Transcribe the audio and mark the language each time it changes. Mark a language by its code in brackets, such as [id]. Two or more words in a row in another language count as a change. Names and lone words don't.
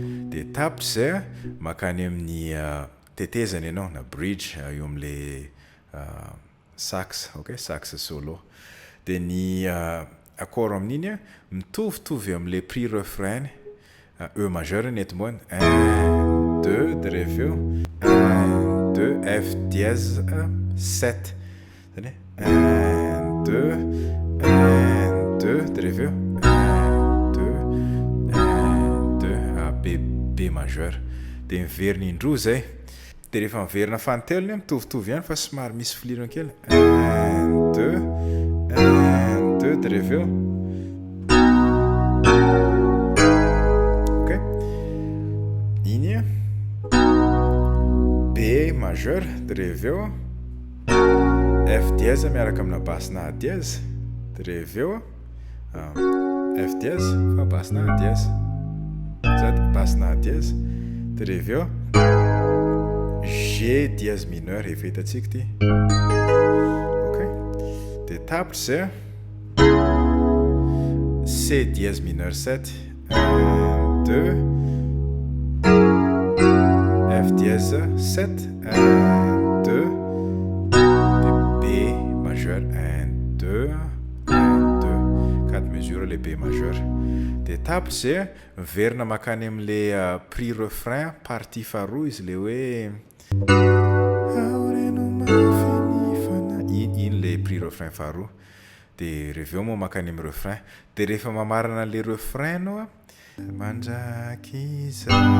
[mg] Dia tapitra izay a, mankany amin'ny, ah, tetezana ianao, na bridge, ah, eo amin'ilay, ah, sax, ok, [en] sax solo. [mg] Dia ny, ah, accord amin'iny a, mitovitovy amin'ilay [fr] prix refrain, [mg] ah, [fr] E majeur [mg] ny eto ambony. [fr] Un, deux, [mg] dia avy eo, [fr] un, deux, F dièse, ah, sept. [mg] Zany hoe, [fr] un, deux, un, deux, [mg] dia avy eo, [fr] un, deux, un, deux, ah, B, B majeur. [mg] Dia miverina indroa zay. Dia rehefa miverina fanontelo ny mitovitovy ihany fa somary misy filirana kely. [fr] Un, deux, un, deux, [mg] dia rehefa eo. Ok. Iny a. [fr] B majeur, [mg] dia rehefa eo. [fr] F dièse [mg] miaraka amina basse-na [fr] A dièse. [mg] Dia rehefa eo. Ah, [fr] F dièse, [mg] fa basse-na [fr] A dièse. [mg] Zany, basse-na [fr] A dièse. [mg] Dia rehefa eo. [fr] G dièse mineur, [mg] efa hitantsika ity. Ok. Dia tapitra izay a. [fr] C dièse mineur sept. Un, deux. F dièse sept. Un, deux. Dia B majeur. Un, deux. Un, deux. Quatre mesures, le B majeur. [mg] Dia tapitra izay a. Miverina mankany amin'ilay, ah, [fr] prix refrain, [mg] partie faharoa izy, le hoe, "Aoreno mafy ny fana-", iny, iny le [fr] prix refrain [mg] faharoa. Dia rehefa eo moa mankany amin'ny refrain. Dia rehefa mamarana le refrain anao a, "Mandraky izay."